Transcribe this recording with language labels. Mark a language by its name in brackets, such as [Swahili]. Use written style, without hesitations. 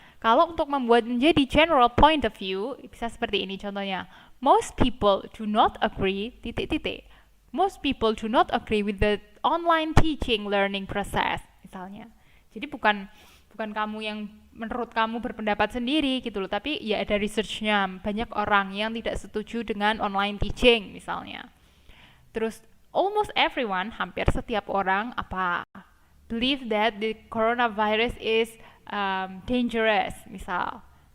[Indonesian] Kalau untuk membuat menjadi general point of view, bisa seperti ini contohnya. [English] Most people do not agree Most people do not agree with the online teaching learning process, [Indonesian] misalnya. Jadi bukan kamu yang menurut kamu berpendapat sendiri gitu loh, tapi ya ada researchnya, banyak orang yang tidak setuju dengan online teaching misalnya. [English] Terus almost everyone, [Indonesian] hampir setiap orang [English] believe that the coronavirus is dangerous, misal.